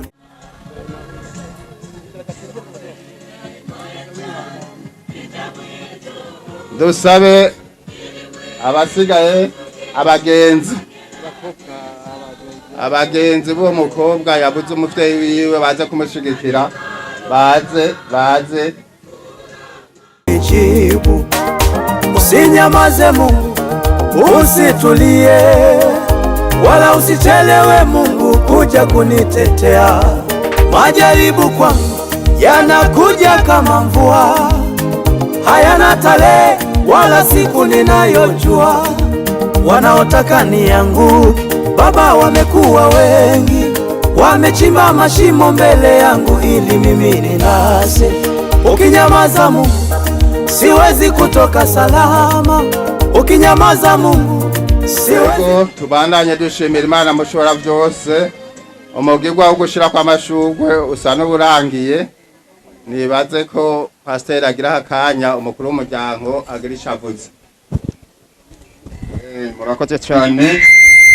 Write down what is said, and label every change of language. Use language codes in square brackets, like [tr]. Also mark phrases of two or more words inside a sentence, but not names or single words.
[rn] Dusabe abasigaye abagenzi bo mukobwa yabuze umuvyeyi wiwe baze kumushigikira, baze [sw] jibu. Usinyamaze Mungu, usitulie, wala usichelewe Mungu kuja kunitetea. Majaribu kwangu yanakuja kama mvua, hayana tarehe wala siku ninayojua. Wanaotaka nianguke Baba wamekuwa wengi, wamechimba mashimo mbele yangu ili mimi ninase. Ukinyamaza Mungu, siwezi kutoka salama. Ukinyamaza Mungu, siwezi. [rn] Tubandanye dushimira Imana mushobora byose. Umugirwa wo gushira kwa mashugwe usa n'uburangiye. Nibaze ko pasteur agira akanya umukuru w'umuryango agira ishavuze. Murakoze cyane.